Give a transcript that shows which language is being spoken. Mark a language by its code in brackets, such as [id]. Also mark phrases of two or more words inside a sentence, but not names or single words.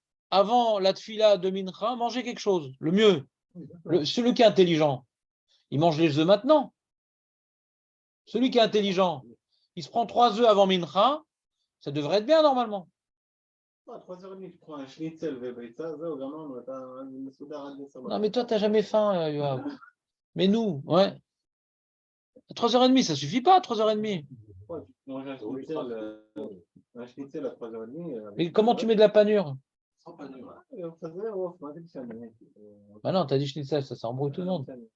[fr] Avant la tfila de Mincha, mangez quelque chose. Le mieux. Oui, d'accord. Celui qui est intelligent, il mange les œufs maintenant. Celui qui est intelligent, il se prend 3 œufs avant Mincha, ça devrait être bien normalement. 3h30, tu prends un schnitzel [he] וביצה, זהו, גמרנו, אתה מסודר עד 10 [fr] Non, mais toi, tu n'as jamais faim, Yoav. Mais nous, ouais. 3h30, ça suffit pas, 3h30. Ouais, tu manges un schnitzel à 3h30. Mais comment tu mets de la panure? Sans panure. Bah non, t'as dit schnitzel, ça embrouille tout le monde.